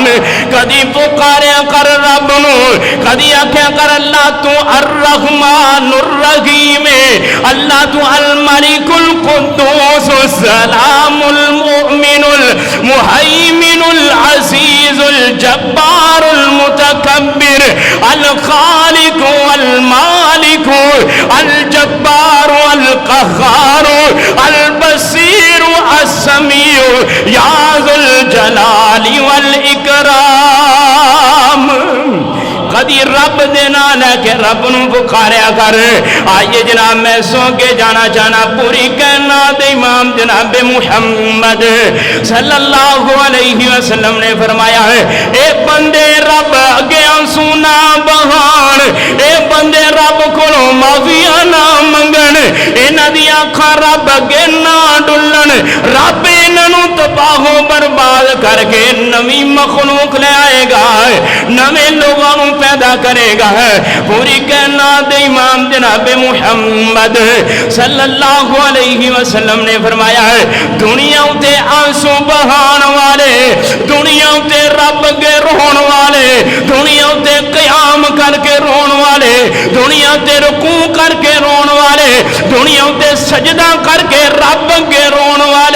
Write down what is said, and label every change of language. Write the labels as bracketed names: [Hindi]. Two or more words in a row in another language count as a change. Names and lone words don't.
[Punjabi] کدی پکاریا کر رب نوں، کدی آکھیا کر اللہ تو [Arabic] الرحمن الرحيم [Punjabi] है। اللہ تو [Arabic] الملك القدوس السلام المؤمن المهيمن العزيز الجبار المتكبر الخالق المالك الجبار القهار البصير السميع يا ذا الجلال والإكرام. [Punjabi] कदी रब दे ना लैके रब नूं पुकारिया कर। آئیے جناب میں سو کے جانا چاہنا پوری کائنات دے امام جناب محمد [Arabic] صلى الله عليه وسلم [Punjabi] نے فرمایا ہے اے بندے رب اگے آنسو نا وہان، اے بندے رب کولوں معافیاں نا منگن، اینہاں دی اکھاں رب اگے نا ڈلن. रब इन्हां नूं तबाहो बर्बाद करके नवी मखलूक ले आएगा, नवे लोगों नूं पैदा करेगा। پوری کائنات دے امام جناب محمد [Arabic] صلى الله عليه وسلم [Punjabi] نے فرمایا ہے دنیا اتے آنسو وہان والے، دنیا اتے رب اگے رون والے، دنیا اتے قیام کر کے رون والے، دنیا اتے رکوع کر کے رون والے، دنیا اتے سجدہ کر کے رب اگے رون والے.